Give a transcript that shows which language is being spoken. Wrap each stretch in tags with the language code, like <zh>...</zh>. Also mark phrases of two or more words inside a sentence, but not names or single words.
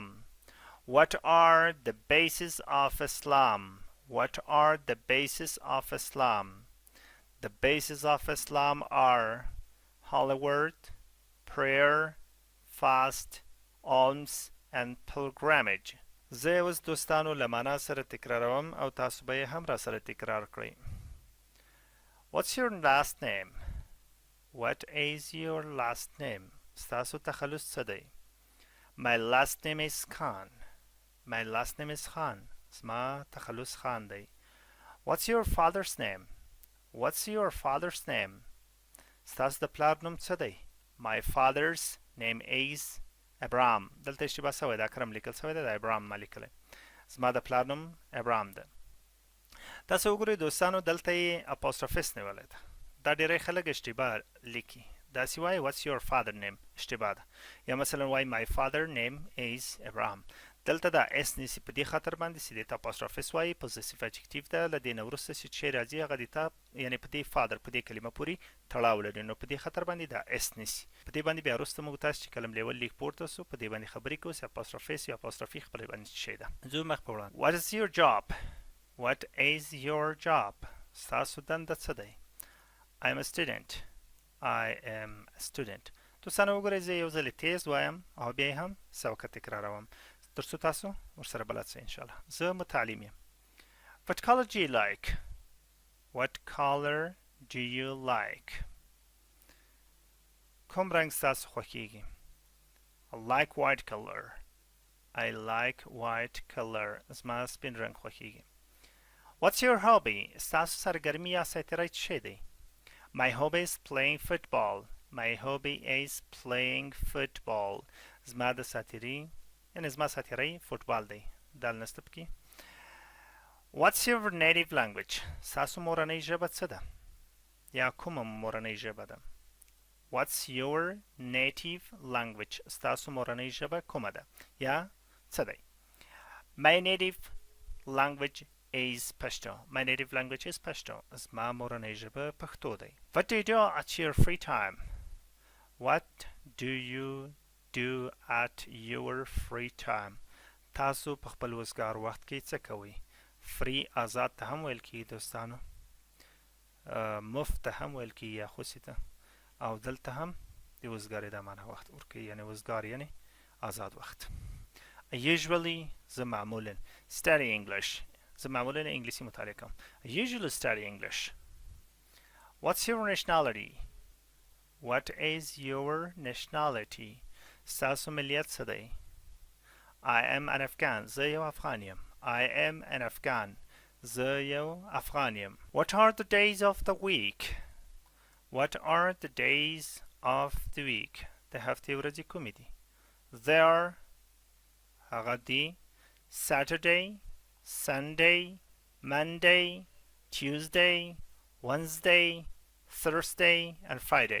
<en>What are the bases of Islam? What are the bases of Islam? The bases of Islam are holy word, prayer, fast, alms, and pilgrimage.</en> <ps>زه اوس دوستانو له معنا سره تکراروم او تاسو به یې هم را سره تکرار کړئ.</ps> <en>What's your last name? What is your last name?</en> <ps>ستاسو تخلص څه دی؟</ps> <en>My last name is Khan. My last name is Khan.</en> <ps>زما تخلص خان دی.</ps> <en>What's your father's name? What's your father's name?</en> <ps>ستاسو د پلار نوم څه دی؟</ps> <en>My father's name is Abraham.</en> <ps>دلته اشتباه سوی ده، اکرم لیکل سوی ده، د ابراهام ما لیکلی. زما د پلار نوم ابراهام ده. تاسو وګورئ دوستانو دلته یې اپوستروفیس نیولی ده. دا ډېری خلک اشتباه لیکي. داسې وایي</ps> <en>what's your father name</en> <ps>اشتباه ده. یا مثلا وایي</ps> <en>my father name is Abraham.</en> <ps>دلته دا اس نیسي په دې خاطر باندې چې دې ته اپوستروفیس وایي</ps> <en>possessive adjective</en> <ps>ده. له دې نه وروسته چې شی راځي هغه دې ته یعنې په دې فادر په دې کلمه پورې تړاو لري، نو په دې خاطر باندې دا اس نیسي. په دې باندې بیا وروسته موږ تاسو چې کلم لیول لیک پورته سو په دې باندې خبرې کوو چې اپوستروفیس یا اپوستروفي خپله باندې څه شی ده. ځو مخ په وړاندې.</ps> <en>What is your job? What is your job?</en> <ps>ستاسو دنده څه دی؟</ps> <en>I am a student. I am a student.</en> <ps>دوستانو وګورئ زه یو ځل تیز وایم او بیا هم سوکه تکراروم تر څو تاسو ورسره بلد سئ انشاءالله. زه متعلم یم.</ps> <en>What color do you like? What color do you like?</en> <ps>کوم رنګ ستاسو خوښیږي؟</ps> <en>I like white color. I like white color.</en> <ps>زما سپین رنګ خوښیږي.</ps> <en>What's your hobby?</en> <ps>ستاسو سرګرمي یا ساتیری څه شی دی؟</ps> <en>My hobby is playing football. My hobby is playing football.</en> <ps>زما د ساتیری یعنی زما ساتیری فوتبال دی. دال نسته پکې.</ps> <en>What's your native language?</en> <ps>ستاسو مورنۍ ژبه څه ده؟ یا کومه مورنۍ ژبه ده؟</ps> <en>What's your native language?</en> <ps>ستاسو مورنۍ ژبه کومه ده؟ یا څه دی؟</ps> <en>My native language is Pashto. My native language is Pashto.</en> <ps>زما مورنۍ ژبه پښتو دی.</ps> <en>What do you do at your free time? What do you do at your free time?</en> <ps>تاسو په خپل وزګار وخت کې څه کوئ؟ free آزاد ته هم ویل کیږي دوستانو. مفت ته هم ویل کیږي یا خوسي ته. او دلته هم د وزګارۍ دا معنی وخت ورکوي یعنی وزګار یعنی آزاد وخت.</ps> <en>Usually</en> <ps>زه معمولا</ps> <en>study English.</en> <ps>زه معمولا انګلیسي مطالعه کوم.</ps> <en>I usually study English. What's your nationality? What is your nationality?</en> <ps>ستاسو ملیت څه دی؟</ps> <en>I am an Afghan.</en> <ps>زه یو افغان یم.</ps> <en>I am an Afghan.</en> <ps>زه یو افغان یم.</ps> <en>What are the days of the week? What are the days of the week?</en> <ps>د هفتې ورځې کومې دي؟</ps> <en>They are</en> <ps>هغه دي</ps> <en>Saturday, Sunday, Monday, Tuesday, Wednesday, Thursday, and Friday.</en>